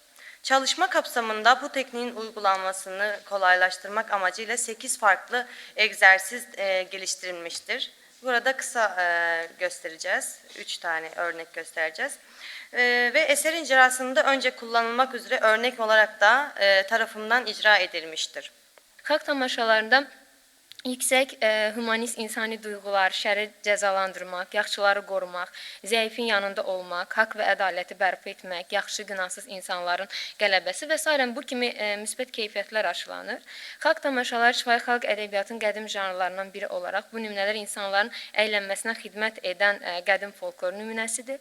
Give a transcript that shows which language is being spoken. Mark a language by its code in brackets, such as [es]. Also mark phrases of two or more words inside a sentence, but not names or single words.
[tr] Çalışma kapsamında bu tekniğin uygulanmasını kolaylaştırmak amacıyla 8 farklı egzersiz geliştirilmiştir. Burada kısa göstereceğiz, 3 tane örnek göstereceğiz. Ve eserin icrasında önce kullanılmak üzere örnek olarak da tarafından icra edilmiştir. [az] Xalq tamaşalarında yüksək humanist insani duyğular, şəri cəzalandırmaq, yaxşıları qorumaq, zəifin yanında olmaq, haqq və ədaləti bərpa etmək, yaxşı günahsız insanların qələbəsi və s. bu kimi müsbət keyfiyyətlər aşılanır. Xalq tamaşaları şifahi xalq ədəbiyyatının qədim janrlarından biri olaraq bu nümunələr insanların əylənməsinə xidmət edən qədim folklor nümunəsidir.